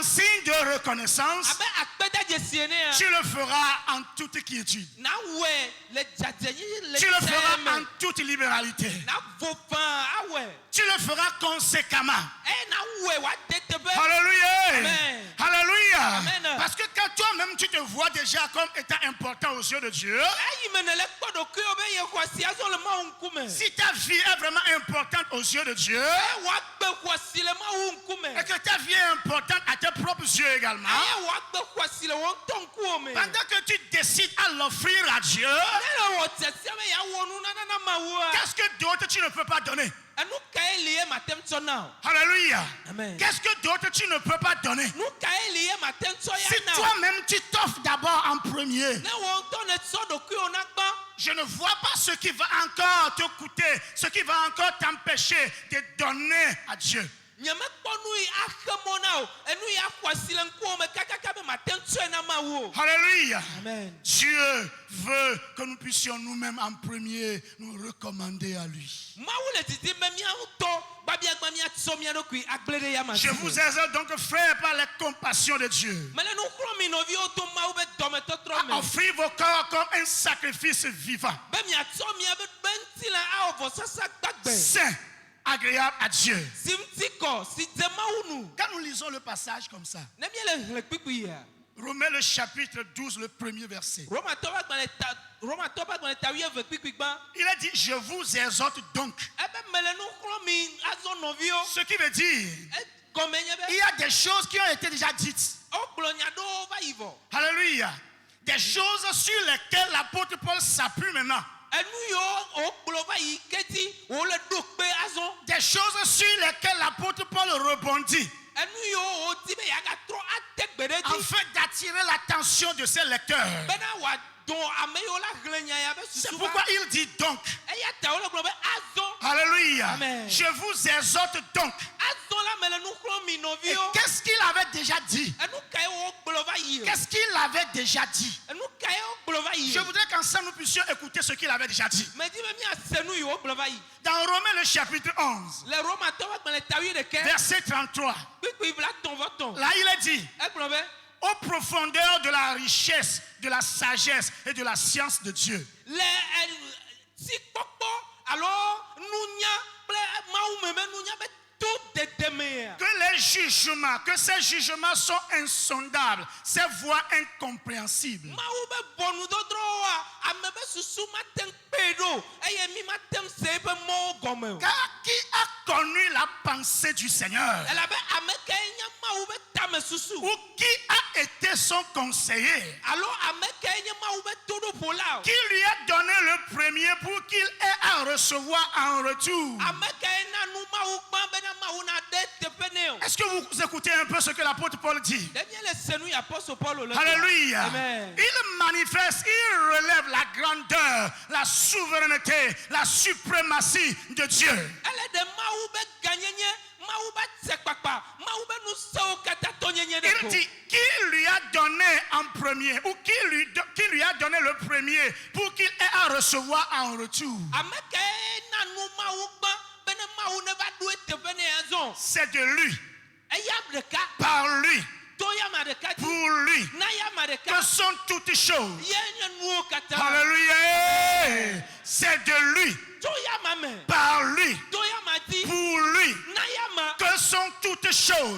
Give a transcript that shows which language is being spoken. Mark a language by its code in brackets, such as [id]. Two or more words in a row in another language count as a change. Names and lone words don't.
[fr] en signe de reconnaissance, [ee] Abe akpeda dzesi ene ya. [fr] tu le feras en toute quiétude. [ee] Na wɔe le dzadzenyi le [fr] Tu le feras [ee] teme. [fr] en toute libéralité. [ee] Na vo fãa awɔe. [fr] Tu le feras conséquemment. [ee] Eye na wɔe wa de teƒe. [fr] Alléluia. [ee] Amen. [fr] Alléluia. [ee] Amen. [fr] Parce que quand toi-même tu te vois déjà comme étant important aux yeux de Dieu, [ee] Eyi me ne le kpɔ ɖokuiwo be ye xɔasi azɔ le Mawu ŋkume. [fr] si ta vie est vraiment importante aux yeux de Dieu, [ee] Eye woagbe xɔasi le Mawu ŋkume. [fr] et que ta vie est importante à tes propres yeux également, [ee] Eye woagbe xɔasi le wo ŋutɔ ŋkuwo me. [fr] pendant que tu décides à l'offrir à Dieu, [ee] Ne le wɔ tsesia be yeawɔ nunana na Mawua. [fr] qu'est-ce que d'autre tu ne peux pas donner? [ee] Enu kae li ye mate ŋu tsɔ na o? [fr] Alléluia. [ee] Amen. [fr] Qu'est-ce que d'autre tu ne peux pas donner? [ee] Nu kae li ye mate ŋu tsɔ [fr] Si [ee] ya na o? [fr] toi-même tu t'offres d'abord en premier, [ee] Ne wo ŋutɔ ne tsɔ ɖokuiwo na gbã. [fr] je ne vois pas ce qui va encore te coûter, ce qui va encore t'empêcher de donner à Dieu. [ee] Nyemekpɔ nu yi axe mɔ na o. Enu yi axɔasi le ŋkuwo me kakaka be mate ŋu tsɔe na Mawu o. [fr] Alléluia. [ee] Amen. [fr] Dieu veut que nous puissions nous-mêmes en premier nous recommander à lui. [ee] Mawu le didim be mía ŋutɔ gbabiagba míatsɔ mía ɖokui agble ɖe yame. [fr] Je vous exhorte donc, frères, par la compassion de Dieu, [ee] Mele nu xlɔ̃ mi nɔviwo to Mawu be dɔmetɔtrɔ [fr] à [ee] me. [fr] offrir vos corps comme un sacrifice vivant, [ee] Be miatsɔ mia be ŋutilã awɔ vɔsasa gbagbe. [fr] saint, agréable à Dieu. [ee] Si ŋuti kɔ, si dze Mawu nu. [fr] Quand nous lisons le passage comme ça, [ee] Ne míele hlẽ kpikpi ya. [fr] Romains le chapitre 12, le premier verset, [ee] Romatɔ be agbalẽ ta wuieve kpikpi gbã. [fr] il a dit, je vous exhorte donc. [ee] Ebe mele nu xlɔ̃ mi azɔ nɔviwo. [fr] Ce qui veut dire, [ee] Gɔme nye [fr] il [ee] be [fr] y a des choses qui ont été déjà dites. [ee] wogblɔ nya ɖewo va yi vɔ. [fr] Alléluia. Des choses sur lesquelles l'apôtre Paul s'appuie maintenant. [ee] Enu yiwo wogblɔ va yi keti wole ɖo kpe azɔ. [fr] Des choses sur lesquelles l'apôtre Paul rebondit [ee] Enu yiwo wodi be yeagatrɔ ade gbe ɖe dzi. [fr] afin d'attirer l'attention de ses lecteurs. [ee] Bena wòadɔ ame yiwo la hlẽ nya ya be [fr] C'est [ee] susu [fr] pourquoi [ee] va. [fr] il dit donc. [ee] Eya ta wole gblɔ be azɔ. [fr] Alléluia. [ee] Amen. [fr] Je vous exhorte donc. [ee] Azɔ la mele nu xlɔ̃ mi [fr] Et [ee] nɔviwo. [fr] qu'est-ce qu'il avait déjà dit? [ee] Enu kae wogblɔ va yi o? [fr] Qu'est-ce qu'il avait déjà dit? [ee] Enu kae wogblɔ va yi [fr] Je [ee] o? [fr] voudrais qu'ensemble nous puissions écouter ce qu'il avait déjà dit. [ee] Medi be miase nu yi wogblɔ va yi. [fr] Dans Romains le chapitre 11, [ee] Le Romatɔwo agbalẽ ta wuiɖeke [fr] verset 33, [ee] kpikpi blatɔ̃ vɔ tɔ̃. [fr] là il est dit, [ee] Egblɔ be [fr] aux profondeurs de la richesse, de la sagesse et de la science de Dieu. [ee] le tikpɔkpɔ alo nunya kple Mawu me be nunya be to dedemea. [fr] Que les jugements, que ces jugements sont insondables, ces voies incompréhensibles. [ee] Mawu be bɔnudɔdrɔwoa ame be susu mate ŋu kpee ɖo eye mi mate ŋu se eƒe mɔwo gɔme o. [fr] Car qui a connu la pensée du Seigneur? [ee] Elabe ame kae nye Mawu be tame susu [fr] Ou qui a été son conseiller? [ee] alo ame kae nye Mawu be toɖoƒola o. [fr] Qui lui a donné le premier pour qu'il ait à recevoir en retour? [ee] Ame kae na nu Mawu gbã bena Mawu na ɖe teƒe nɛ o. [fr] Est-ce que vous écoutez un peu ce que l'apôtre Paul dit? [ee] Ɖe míele se nu yi apɔstol Paulo le. [fr] Alléluia. [ee] Amen. [fr] Il manifeste, il relève la grandeur, la souveraineté, la suprématie de Dieu. [ee] Ele ɖe Mawu be gãnyenye, Mawu be tsekpakpa, Mawu be nu sewo katã tɔnyenye ɖe [fr] Il [ee] ko. [fr] dit, qui lui a donné en premier, ou qui lui a donné le premier pour qu'il ait à recevoir en retour? [ee] Ame kae na nu Mawu gbã bena Mawu ne va ɖo eteƒe nɛ azɔ. [fr] C'est de lui, [ee] Eya ɖeka [fr] par lui [ee] to ya [fr] pour lui que sont toutes choses. Alléluia. Alléluia. C'est de lui, par lui, pour lui que sont toutes choses.